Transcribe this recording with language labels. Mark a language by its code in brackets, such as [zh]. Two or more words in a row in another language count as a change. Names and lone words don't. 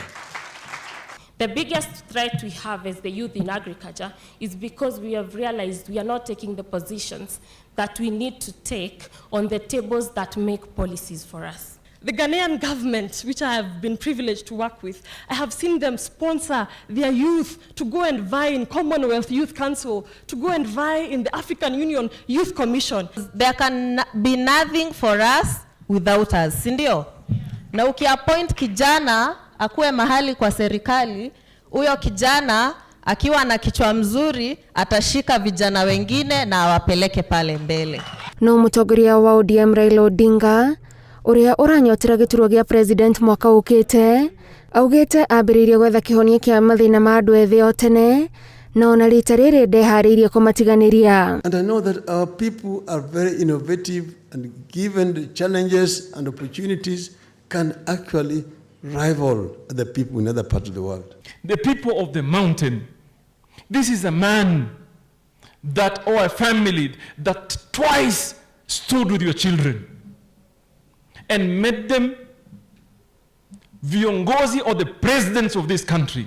[en] The biggest threat we have as the youth in agriculture is because we have realized we are not taking the positions that we need to take on the tables that make policies for us. The Ghanaian government, which I have been privileged to work with, I have seen them sponsor their youth to go and vie in Commonwealth Youth Council, to go and vie in the African Union Youth Commission. There can be nothing for us without us, [sw] sindio? Na ukiappoint kijana akuwe mahali kwa serikali, huyo kijana akiwa na kichwa mzuri atashika vijana wengine na awapeleke pale mbele. [ki] No mũtongoria wa ODM Raila Odinga ũrĩa ũranyotera gĩturwa gĩa president mwaka ũkĩte augĩte ambĩrĩirie gwetha kĩhonia kĩa mathĩna ma andũ ethĩ o tene na ona rita rĩrĩ ndeharĩirie kũmatiganĩria. [en] And I know that our people are very innovative and given the challenges and opportunities can actually rival the people in other parts of the world. The people of the mountain. This is a man that, or a family that twice stood with your children and made them viongozi or the presidents of this country.